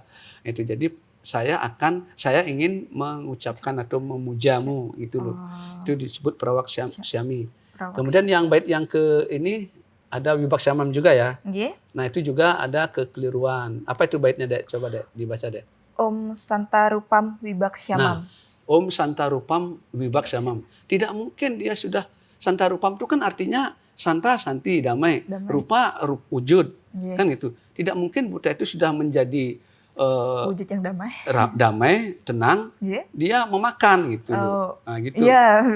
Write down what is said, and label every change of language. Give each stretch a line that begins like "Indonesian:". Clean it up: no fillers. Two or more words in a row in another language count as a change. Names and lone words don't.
Indonesian: Itu jadi saya ingin mengucapkan atau memujamu gitu loh. Itu disebut
Sanskrit: prawak syami.
Indonesian: Kemudian yang bait yang ke ini ada
Sanskrit: wibak syamam
Indonesian: juga ya. Iya. Nah, itu juga ada kekeliruan. Apa itu baitnya, Dek? Coba, Dek, dibaca, Dek.
Sanskrit: Om Santarupam Wibak Syamam. Nah, Om Santarupam Wibak Syamam.
Indonesian: Tidak mungkin dia sudah Santarupam itu kan artinya santa, santi, damai. Rupa, wujud. Yeah. Kan itu. Tidak mungkin Buddha itu sudah menjadi wujud yang damai. Damai, tenang. Yeah. Dia memakan gitu. Nah, gitu. Yeah,